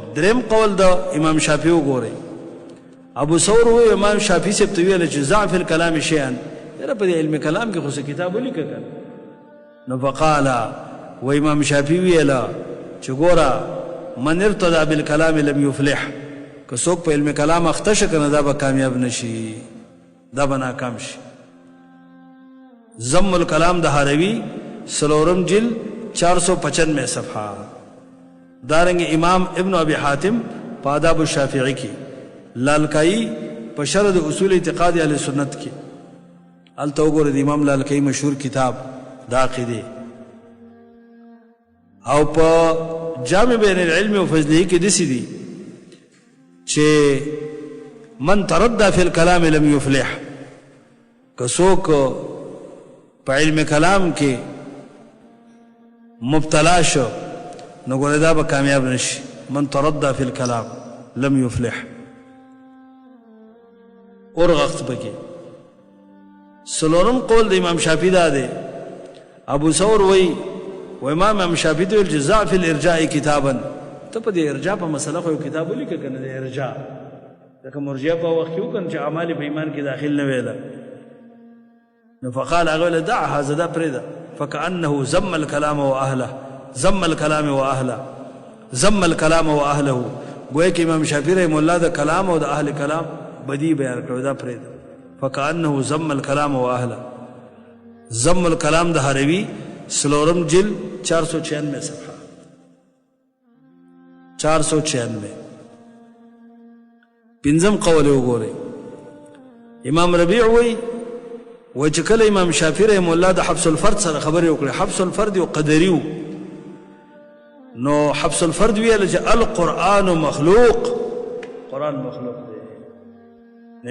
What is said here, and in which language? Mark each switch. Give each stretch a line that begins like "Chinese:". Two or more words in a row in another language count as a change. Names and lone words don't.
Pashto: دریم قول د امام شافعي وګورئ. ابو ثور و امام شافعي سے تویل چې
Arabic: ضعف الكلام شيئا
Pashto: یره په علم کلام کې خو څه کتاب ولیکل نو فقال و امام شافعي ویلا چې ګوره
Arabic: من ارتضى بالكلام لم يفلح
Pashto: که څوک په علم کلام اخته شي کنه دا به کامیاب نشي دا به ناکام شي. ضم الکلام د هروي 4 جلد 495 صفحه. دارنګ امام ابن ابي حاتم په آداب الشافعي کې لالکائی په شرح د اصول اعتقاد اهل سنت کې الته وګوره د امام لالکائی مشهور کتاب د عقیده او په جامع بین العلم و فضله کې دسی دي چې
Arabic: من تردى في الكلام لم يفلح
Pashto: که څوک په علم کلام کې مبتلا شو نو ګوره دا به کامیاب نشي.
Arabic: من تردى في الكلام لم يفلح.
Pashto: ورغخت پکې سلورم قول د امام شافعي دا دی. ابو ثور وی و امام شافعي د الجزاء في الارجاء کتابا ته په دې ارجاء په مسله خو کتاب ولیکه کنه د ارجاء ځکه مرجئه په وخت کې وکړي چې اعمال په ایمان کې داخل نه ویله نو فقال هغه
Arabic: دع هذا
Pashto: دا پرېده
Arabic: فكأنه ذم الكلام واهله ذم الكلام واهله ذم الكلام واهله
Pashto: گویا کې امام شافعي
Arabic: رحم الله
Pashto: د کلام او د اهل کلام بدی بیان کړو دا پرېده
Arabic: فكأنه ذم الكلام واهله.
Pashto: ذم الكلام د هروي 4 جلد 496 صفحه 496. پنځم قول وګورئ. امام ربيع وی و چې کله امام شافعي
Arabic: رحم الله
Pashto: د حبس الفرد سره خبرې وکړي حبس الفرد یو قدري نو حبس الفرد ویل چې
Arabic: القرآن مخلوق
Pashto: قرآن مخلوق دی.